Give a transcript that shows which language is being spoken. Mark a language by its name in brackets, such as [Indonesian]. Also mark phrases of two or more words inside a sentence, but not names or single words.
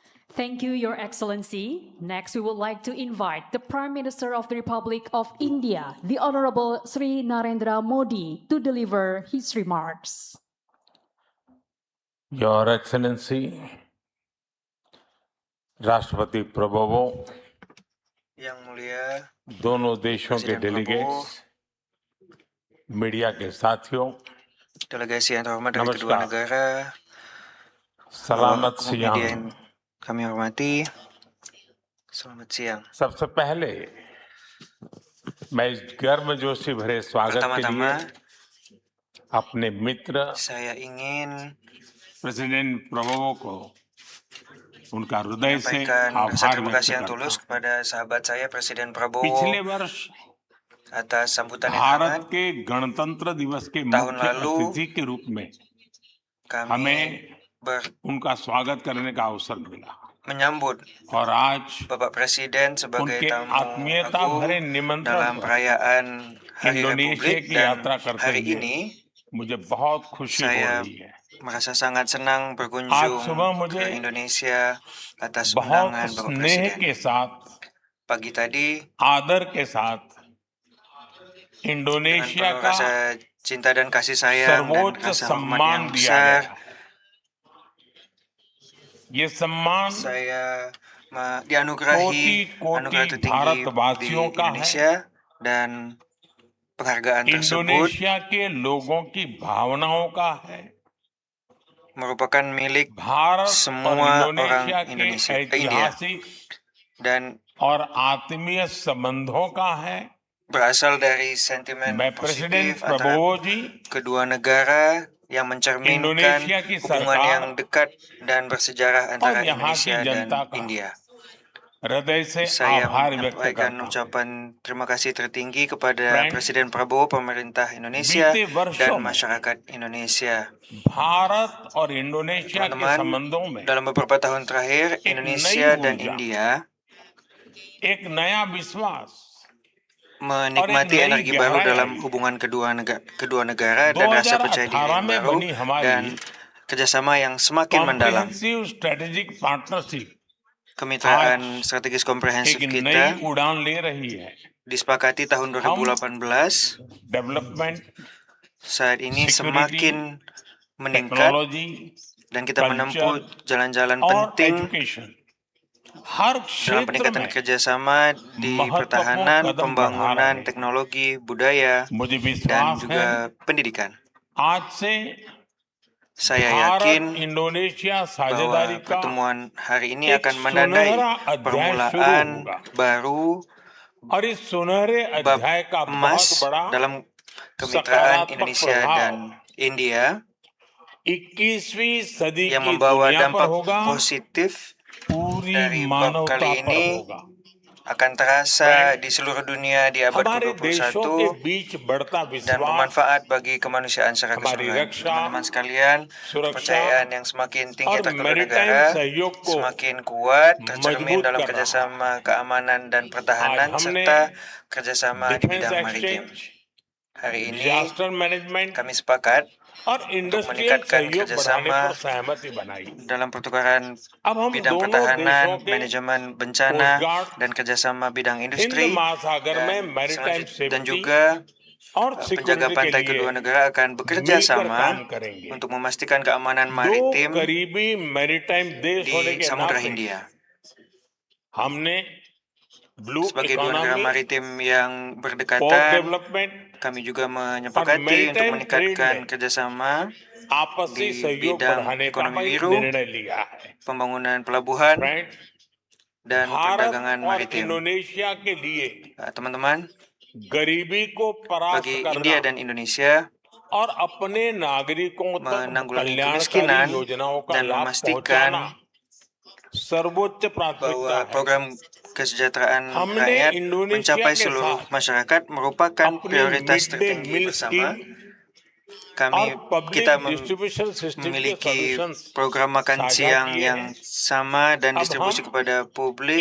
[English] Thank you, Your Excellency. Next, we would like to invite the Prime Minister of the Republic of India, the Honorable Sri Narendra Modi, to deliver his remarks. Your Excellency, [Hindi] राष्ट्रपति प्रभुओं, [Indonesian] Yang Mulia [Hindi] दोनों देशों के [Indonesian] Presiden Prabowo, [English] delegates, media [Hindi] के साथियों, [Indonesian] delegasi yang terhormat dari kedua [Hindi] नमस्कार। [Indonesian] negara, सलामत umum media सियाम। yang kami hormati, selamat siang. [Hindi] सबसे पहले मैं इस गर्मजोशी भरे स्वागत के लिए [Indonesian] Pertama-tama, [Hindi] अपने मित्र [Indonesian] saya ingin [Hindi] प्रेसिडेंट प्रभुओं को उनका हृदय से [Indonesian] menyampaikan rasa [Hindi] आभार [Indonesian] terima [Hindi] व्यक्त [Indonesian] kasih yang [Hindi] करता [Indonesian] tulus [Hindi] हूं। [Indonesian] kepada sahabat saya Presiden Prabowo [Hindi] पिछले वर्ष [Indonesian] atas sambutan yang [Hindi] भारत [Indonesian] hangat. [Hindi] के गणतंत्र दिवस के [Indonesian] tahun [Hindi] मुख्य [Indonesian] lalu [Hindi] अतिथि के रूप में [Indonesian] kami [Hindi] हमें उनका स्वागत करने का अवसर मिला [Indonesian] menyambut [Hindi] और आज [Indonesian] Bapak Presiden sebagai [Hindi] उनके [Indonesian] tamu [Hindi] आत्मीयता भरे [Indonesian] agung [Hindi] निमंत्रण [Indonesian] dalam [Hindi] पर [Indonesian] perayaan Hari [Hindi] इंडोनेशिया [Indonesian] Republik [Hindi] की [Indonesian] dan [Hindi] यात्रा करते [Indonesian] hari [Hindi] हुए [Indonesian] ini [Hindi] मुझे बहुत खुशी हो [Indonesian] saya [Hindi] रही है। [Indonesian] merasa sangat senang [Hindi] आज [Indonesian] berkunjung [Hindi] सुबह [Indonesian] ke [Hindi] मुझे [Indonesian] Indonesia atas [Hindi] बहुत [Indonesian] undangan Bapak [Hindi] स्नेह [Indonesian] Presiden. [Hindi] के साथ, [Indonesian] Pagi tadi [Hindi] आदर के साथ [Indonesian] dengan [Hindi] इंडोनेशिया [Indonesian] penuh [Hindi] का [Indonesian] rasa cinta dan kasih sayang dan [Hindi] सर्वोच्च [Indonesian] rasa hormat [Hindi] सम्मान [Indonesian] yang [Hindi] दिया [Indonesian] besar, [Hindi] गया। ये सम्मान [Indonesian] saya dianugerahi [Hindi] कोटि [Indonesian] anugerah [Hindi] कोटि [Indonesian] tertinggi di [Hindi] भारतवासियों का है। [Indonesian] Indonesia dan penghargaan tersebut [Hindi] इंडोनेशिया के लोगों की भावनाओं का है। [Indonesian] merupakan milik [Hindi] भारत और [Indonesian] semua orang [Hindi] इंडोनेशिया के [Indonesian] Indonesia, India [Hindi] ऐतिहासिक [Indonesian] dan [Hindi] और आत्मीय संबंधों का है। [Indonesian] berasal dari sentimen [Hindi] मैं प्रेसिडेंट [Indonesian] positif antara [Hindi] प्रभुओ जी, [Indonesian] kedua negara yang mencerminkan [Hindi] इंडोनेशिया की [Indonesian] hubungan yang [Hindi] सरकार [Indonesian] dekat dan bersejarah [Hindi] और [Indonesian] antara [Hindi] यहाँ [Indonesian] Indonesia [Hindi] की [Indonesian] dan [Hindi] जनता का [Indonesian] India. [Hindi] हृदय से [Indonesian] Saya [Hindi] आभार व्यक्त [Indonesian] menyampaikan [Hindi] करता हूं। [Indonesian] ucapan terima kasih tertinggi kepada [Hindi] Friends, [Indonesian] Presiden Prabowo, pemerintah Indonesia, [Hindi] बीते वर्षों [Indonesian] dan [Hindi] में [Indonesian] masyarakat Indonesia. [Hindi] भारत और इंडोनेशिया के [Indonesian] Teman-teman, [Hindi] संबंधों में [Indonesian] dalam beberapa tahun terakhir, [Hindi] एक [Indonesian] Indonesia [Hindi] नई [Indonesian] dan [Hindi] ऊर्जा, [Indonesian] India [Hindi] एक नया विश्वास [Indonesian] menikmati [Hindi] नई [Indonesian] energi baru [Hindi] गहराई [Indonesian] dalam [Hindi] आई है। [Indonesian] hubungan kedua negara dan rasa percaya diri [Hindi] 2018 [Indonesian] yang [Hindi] में [Indonesian] baru [Hindi] बनी हमारी [Indonesian] dan kerjasama yang semakin mendalam. [English] comprehensive strategic partnership [Indonesian] Kemitraan strategis komprehensif [Hindi] एक [Indonesian] kita [Hindi] नई उड़ान ले रही है। [Indonesian] disepakati tahun 2018 [Hindi] डेवलपमेंट, [Indonesian] saat ini [Hindi] सिक्योरिटी, [Indonesian] semakin meningkat [Hindi] टेक्नोलॉजी, [Indonesian] dan kita menempuh [Hindi] कल्चर [Indonesian] jalan-jalan [Hindi] और [Indonesian] penting [Hindi] एजुकेशन हर [Indonesian] dalam [Hindi] क्षेत्र [Indonesian] peningkatan [Hindi] में [Indonesian] kerjasama di [Hindi] महत्वपूर्ण [Indonesian] pertahanan, [Hindi] कदम बढ़ा [Indonesian] pembangunan, [Hindi] रहे हैं। [Indonesian] teknologi, budaya, [Hindi] मुझे [Indonesian] dan [Hindi] विश्वास है [Indonesian] juga pendidikan. [Hindi] आज से [Indonesian] Saya [Hindi] भारत [Indonesian] yakin [Hindi] इंडोनेशिया [Indonesian] bahwa [Hindi] साझेदारी का [Indonesian] pertemuan hari ini [Hindi] एक [Indonesian] akan menandai [Hindi] सुनहरा अध्याय शुरू [Indonesian] permulaan [Hindi] होगा [Indonesian] baru [Hindi] और इस सुनहरे [Indonesian] bab [Hindi] अध्याय का बहुत [Indonesian] emas [Hindi] बड़ा [Indonesian] dalam kemitraan [Hindi] सकारात्मक [Indonesian] Indonesia [Hindi] प्रभाव [Indonesian] dan India [Hindi] 21वीं सदी [Indonesian] yang [Hindi] की [Indonesian] membawa [Hindi] दुनिया पर [Indonesian] dampak [Hindi] होगा, [Indonesian] positif [Hindi] पूरी [Indonesian] dari bab [Hindi] मानवता [Indonesian] kali [Hindi] पर [Indonesian] ini [Hindi] होगा। [Indonesian] akan terasa di seluruh dunia di abad [Hindi] हमारे देशों के [Indonesian] ke-21 [Hindi] बीच बढ़ता [Indonesian] dan [Hindi] विश्वास, [Indonesian] bermanfaat bagi kemanusiaan secara [Hindi] हमारी [Indonesian] keseluruhan. [Hindi] रक्षा, [Indonesian] Teman-teman sekalian, [Hindi] सुरक्षा [Indonesian] kepercayaan yang semakin tinggi [Hindi] और [Indonesian] antar kedua [Hindi] मैरीटाइम [Indonesian] negara [Hindi] सहयोग को [Indonesian] semakin kuat tercermin [Hindi] मजबूत [Indonesian] dalam [Hindi] कर रहा है। [Indonesian] kerjasama keamanan dan [Hindi] आज [Indonesian] pertahanan [Hindi] हमने [Indonesian] serta kerjasama di [Hindi] डिफेंस [Indonesian] bidang maritim. [Hindi] एक्सचेंज, [Indonesian] Hari ini [English] disaster management [Indonesian] kami sepakat [Hindi] और [Indonesian] untuk [Hindi] इंडस्ट्रियल [Indonesian] meningkatkan [Hindi] सहयोग बढ़ाने [Indonesian] kerjasama [Hindi] पर सहमति बनाई। [Indonesian] dalam pertukaran [Hindi] अब हम [Indonesian] bidang [Hindi] दोनों [Indonesian] pertahanan, [Hindi] देशों के [Indonesian] manajemen [Hindi] कोस्ट [Indonesian] bencana, [Hindi] गार्ड, [Indonesian] dan kerjasama bidang [Hindi] हिंद [Indonesian] industri [Hindi] महासागर में [Indonesian] dan [Hindi] मैरीटाइम [Indonesian] dan [Hindi] सेफ्टी [Indonesian] juga [Hindi] और [Indonesian] penjaga [Hindi] सिक्योरिटी के [Indonesian] pantai [Hindi] लिए [Indonesian] kedua negara akan bekerja [Hindi] मिलकर काम [Indonesian] sama [Hindi] करेंगे। [Indonesian] untuk memastikan keamanan [Hindi] दो [Indonesian] maritim [Hindi] करीबी मैरीटाइम देश होने [Indonesian] di [Hindi] के [Indonesian] Samudra [Hindi] नाते [Indonesian] Hindia. [Hindi] हमने ब्लू [Indonesian] Sebagai dua negara [Hindi] इकोनॉमी, [Indonesian] maritim yang [Hindi] पोर्ट [Indonesian] berdekatan, [Hindi] डेवलपमेंट [Indonesian] kami juga [Hindi] और [Indonesian] menyepakati untuk [English] maritime trade [Indonesian] meningkatkan [Hindi] में [Indonesian] kerjasama [Hindi] आपसी [Indonesian] di [Hindi] सहयोग [Indonesian] bidang [Hindi] बढ़ाने का [Indonesian] ekonomi [Hindi] एक [Indonesian] biru, [Hindi] निर्णय लिया है। [Indonesian] pembangunan pelabuhan, [Hindi] फ्रेंड्स, [Indonesian] dan [Hindi] भारत [Indonesian] perdagangan [Hindi] और [Indonesian] maritim. [Hindi] इंडोनेशिया के लिए [Indonesian] Teman-teman, [Hindi] गरीबी को परास्त [Indonesian] bagi [Hindi] करना [Indonesian] India dan Indonesia [Hindi] और अपने नागरिकों तक [Indonesian] menanggulangi [Hindi] कल्याणकारी [Indonesian] kemiskinan [Hindi] योजनाओं का [Indonesian] dan [Hindi] लाभ [Indonesian] memastikan [Hindi] पहुंचाना सर्वोच्च प्राथमिकता [Indonesian] bahwa [Hindi] है। [Indonesian] program kesejahteraan [Hindi] हमने [Indonesian] rakyat [Hindi] इंडोनेशिया [Indonesian] mencapai [Hindi] के [Indonesian] seluruh [Hindi] साथ [Indonesian] masyarakat merupakan [Hindi] अपनी [Indonesian] prioritas [English] mid day [Indonesian] tertinggi [Hindi] मील [Indonesian] bersama. [Hindi] स्कीम [Indonesian] Kami [Hindi] और पब्लिक [Indonesian] kita [English] distribution system के [Indonesian] memiliki [Hindi] सॉल्यूशंस [Indonesian] program makan [Hindi] साझा [Indonesian] siang [Hindi] किए [Indonesian] yang [Hindi] हैं। [Indonesian] sama dan [Hindi] अब [Indonesian] distribusi [Hindi] हम [Indonesian] kepada publik